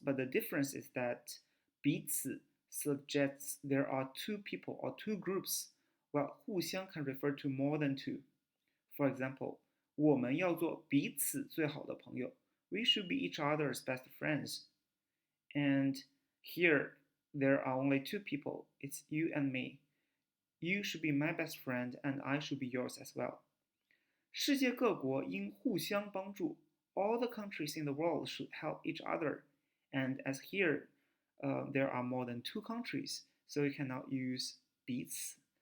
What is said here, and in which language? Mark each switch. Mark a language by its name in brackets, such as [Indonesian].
[English] But the difference is that 彼此 suggests there are two people or two groups, while 互相 can refer to more than two. For example, [Chinese] 我们要做彼此最好的朋友. [English] We should be each other's best friends. And here, there are only two people. It's you and me. You should be my best friend, and I should be yours as well. [Chinese] 世界各国应互相帮助. [English] All the countries in the world should help each other. And as here, there are more than two countries, so you cannot use 彼此.